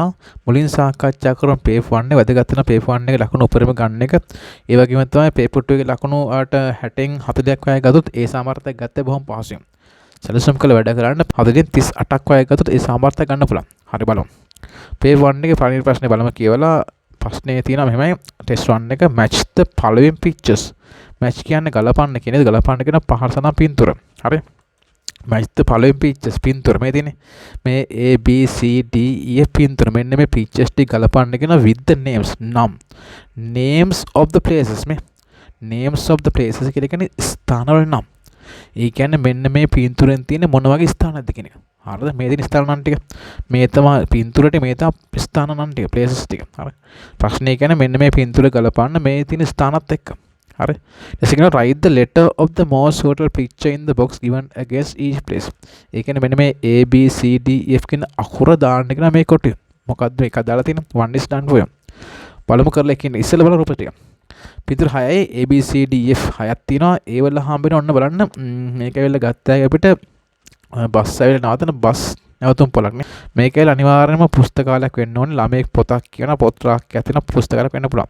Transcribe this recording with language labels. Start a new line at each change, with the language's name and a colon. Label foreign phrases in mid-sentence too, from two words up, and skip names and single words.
Sinhala: මුලින් සාකච්ඡා කරමු පේපර් 1 එක වැදගත් වෙන පේපර් 1 එකේ ලකුණු උපරිම ගන්න එක. ඒ වගේම තමයි පේපර් 2 එකේ ලකුණු 60න් 40ක් වගේ ගත්තොත් ඒ සාමර්ථ්‍යයක් ගත්තේ බොහොම පහසුවෙන්. සැලසුම් කළ වැඩ කරන්න 40න් 38ක් වගේ ගත්තොත් ඒ සාමර්ථ්‍යය ගන්න පුළුවන්. හරි බලමු. පේපර් 1 එකේ පළවෙනි ප්‍රශ්නේ බලමු කියවලා ප්‍රශ්නේ තියෙනවා මෙහෙමයි ටෙස්ට් 1 එක
English: match the following pictures.
Sinhala: match කියන්නේ ගලපන්න කියන්නේ ගලපන්න කියන පහර සඳහන් පින්තූර. හරි.
English: match the following pictures
Sinhala: පින්තූර මේ තියෙන්නේ. මේ A B C D E F පින්තූර මෙන්න මේ pictures ටික ගලපන්න කියන
English: with the names
Sinhala: නම්.
English: names of the places මේ names of the places
Sinhala: කියලා කියන්නේ ස්ථානවල නම්. ඒ කියන්නේ මෙන්න මේ පින්තූරෙන් තියෙන මොන වගේ ස්ථානද කියන එක. හරිද? මේ තියෙන ස්ථාන නම් ටික. මේ තමයි පින්තූරෙට මේ තමයි ස්ථාන නම් ටික
English: places ටික.
Sinhala: හරි. ප්‍රශ්නේ කියන්නේ මෙන්න මේ පින්තූර ගලපන්න මේ තියෙන ස්ථානත් එක්ක. හරි.
English: ඊට write the letter of the most suitable picture in the box given against each place.
Sinhala: ඒ කියන්නේ මෙන්න මේ A B C D E F කියන අකුර දාන්න කියන මේ කොටුව. මොකද්ද මේක දාලා තියෙන
English: 1 is done for you.
Sinhala: බලමු කරලා කියන්නේ ඉස්සෙල්ලා බලමු රූප ටික. පිටුර 6යි A B C D E F 6ක් තියෙනවා. ඒ වල හම්බෙන ඔන්න බලන්න මේක ඇවිල්ලා ගත්තා අපිට බස් ඇවිල්ලා නවතන බස් නැවතුම් පොලක් නේ. මේක ඇවිල්ලා අනිවාර්යයෙන්ම පුස්තකාලයක් වෙන්න ඕනේ. ළමයෙක් පොතක් කියන පොත් රාක්කයක් තියෙන පුස්තකාලයක් වෙන්න පුළුවන්.